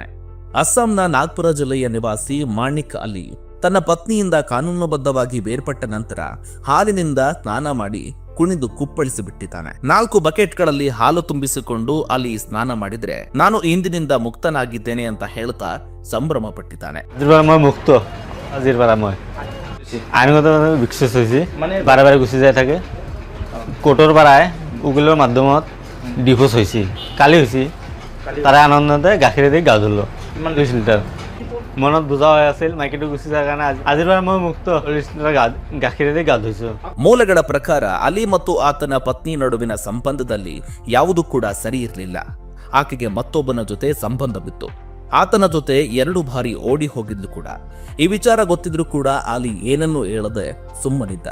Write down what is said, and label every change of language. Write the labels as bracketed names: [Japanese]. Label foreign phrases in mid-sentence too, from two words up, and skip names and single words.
[Kannada] ಅಸ್ಸಾಂನ ನಾಗ್ಪುರ ಜಿಲ್ಲೆಯ ನಿವಾಸಿ ಮಾಣಿಕ್ ಅಲಿ ತನ್ನ ಪತ್ನಿಯಿಂದ ಕಾನೂನುಬದ್ಧವಾಗಿ ಬೇರ್ಪಟ್ಟ ನಂತರ ಹಾಲಿನಿಂದ ಸ್ನಾನ ಮಾಡಿ ಕುಣಿದು ಕುಪ್ಪಳಿಸಿ ಬಿಟ್ಟಿದ್ದಾನೆ. 4 ಬಕೆಟ್ಗಳಲ್ಲಿ ಹಾಲು ತುಂಬಿಸಿಕೊಂಡು ಅಲಿ ಸ್ನಾನ ಮಾಡಿದ್ರೆ ನಾನು ಇಂದಿನಿಂದ ಮುಕ್ತನಾಗಿದ್ದೇನೆ ಅಂತ ಹೇಳ್ತಾ ಸಂಭ್ರಮ ಪಟ್ಟಿದ್ದಾನೆ. [Assamese] মুক্ত আজিৰ পৰা মই আইনগত বিকশিত হৈছি, বাৰে বাৰে গুচি যাই থাকে। কোৰ্টৰ পৰাই উকিলৰ মাধ্যমত ডিভোৰ্স হৈছি, কালি হৈছি। তাৰে আনন্দতে গাখীৰেদি গা ধুলো 2 লিটাৰ। মনত বুজা হৈ আছিল মাইকীটো গুচি যোৱাৰ কাৰণে আজিৰ পৰা মই মুক্ত, 2 লিটাৰ গাখীৰেদি ಗಾ ধুইছো। [Kannada] ಮೂಲಗಳ ಪ್ರಕಾರ ಅಲಿ ಮತ್ತು ಆತನ ಪತ್ನಿ ನಡುವಿನ ಸಂಬಂಧದಲ್ಲಿ ಯಾವುದೂ ಕೂಡ ಸರಿ ಇರಲಿಲ್ಲ. ಆಕೆಗೆ ಮತ್ತೊಬ್ಬನ ಜೊತೆ ಸಂಬಂಧವಿತ್ತು. ಆತನ ಜೊತೆ 2 ಬಾರಿ ಓಡಿ ಹೋಗಿದ್ಲು ಕೂಡ. ಈ ವಿಚಾರ ಗೊತ್ತಿದ್ರೂ ಕೂಡ ಅಲಿ ಏನನ್ನೂ ಹೇಳದೆ ಸುಮ್ಮನಿದ್ದ.